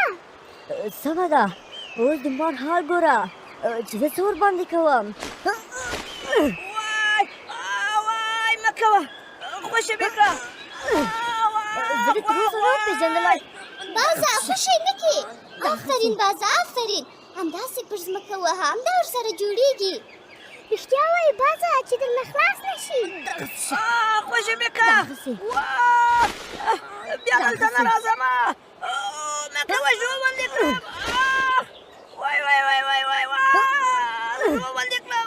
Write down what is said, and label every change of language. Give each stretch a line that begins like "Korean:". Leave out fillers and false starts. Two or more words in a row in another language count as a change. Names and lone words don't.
Pashto: سمه ده، اوس د مار حال ګوره چې زه څه ورباندې کوم. وای مه کوه، خوشې مې کړه. زه دې تر اوسه نه پېژندلی. بازه خوشې نه کړې. آفرین بازه، آفرین. همداسې پر ځمکه وهه، همدا ورسره جوړېږي. رښتیا وایي بازه چې درنه خلاص نه شي. خوشې مې کړه. بیا دلته نه راځمه. مه کوه، ژوبل دې کړم. وای وای وای وای وای وای ژوبل دې کړم.